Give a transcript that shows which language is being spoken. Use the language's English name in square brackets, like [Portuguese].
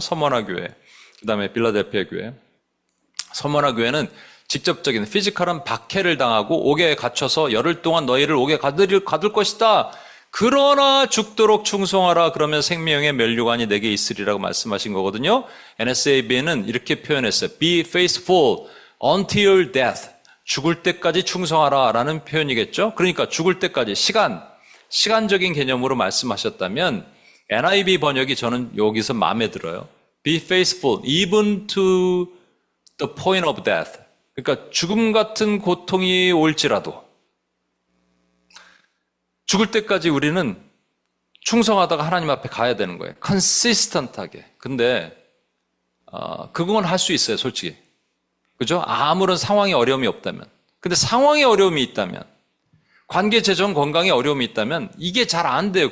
[Korean] 서머나 교회 그 다음에 빌라델피아 교회. 서머나 교회는 직접적인 피지컬한 박해를 당하고 옥에 갇혀서 열흘 동안 너희를 옥에 가둘 것이다. 그러나 죽도록 충성하라. 그러면 생명의 면류관이 내게 있으리라고 말씀하신 거거든요. NSAB는 이렇게 표현했어요. [English] Be faithful until death. [Korean] 죽을 때까지 충성하라 라는 표현이겠죠. 그러니까 죽을 때까지 시간적인 개념으로 말씀하셨다면 NIV 번역이 저는 여기서 마음에 들어요. [English] Be faithful even to the point of death. [Korean] 그러니까 죽음 같은 고통이 올지라도 죽을 때까지 우리는 충성하다가 하나님 앞에 가야 되는 거예요. consistent하게. 근데 그건 할 수 있어요, 솔직히. 그죠? 아무런 상황에 어려움이 없다면. 근데 상황에 어려움이 있다면, 관계, 재정, 건강에 어려움이 있다면 이게 잘 안 돼요.